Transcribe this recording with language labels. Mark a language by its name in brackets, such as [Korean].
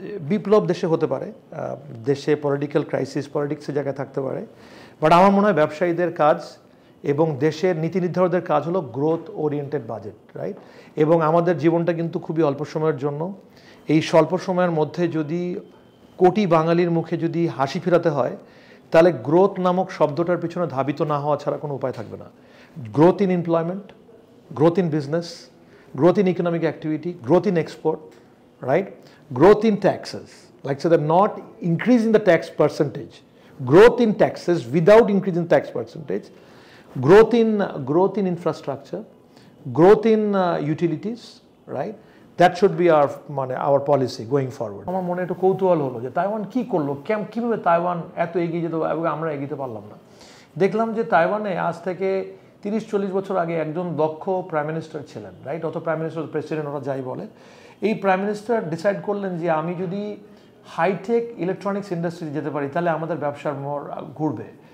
[Bangla] বিপ্লব দেশে হতে পারে, দেশে পলিটিক্যাল ক্রাইসিস, পলিটিক্সের জায়গায় থাকতে পারে, বাট আমার মনে হয় ব্যবসায়ীদের কাজ এবং দেশের নীতি নির্ধারকদের কাজ হলো গ্রোথ ওরিয়েন্টেড বাজেট, রাইট? এবং আমাদের জীবনটা কিন্তু খুবই অল্প সময়ের জন্য। এই স্বল্প সময়ের মধ্যে যদি কোটি বাঙালির মুখে যদি হাসি ফেরাতে হয়, তাহলে গ্রোথ নামক শব্দটার পিছনে ধাবিত না হওয়া ছাড়া কোনো উপায় থাকবে না। [English] Growth in employment, growth in business, growth in economic activity, growth in export, right? Growth in taxes, like so they're not increasing the tax percentage. Growth in taxes without increasing tax percentage, growth in infrastructure, growth in utilities, right? That should be our policy going forward. [Bangla] আমার মনে একটু কৌতূহল হলো যে Taiwan কি করলো, কীভাবে Taiwan এত এগিয়ে যেত এবং আমরা এগিয়ে পারলাম না। দেখলাম যে তাইওয়ানে আজ থেকে 30-40 বছর আগে একজন দক্ষ প্রাইম মিনিস্টার ছিলেন, রাইট? অত প্রাইম মিনিস্টার প্রেসিডেন্ট ওরা যাই বলে, এই প্রাইম মিনিস্টার ডিসাইড করলেন যে আমি যদি হাইটেক ইলেকট্রনিক্স ইন্ডাস্ট্রিতে যেতে পারি তাহলে আমাদের ব্যবসার মোড় ঘুরবে।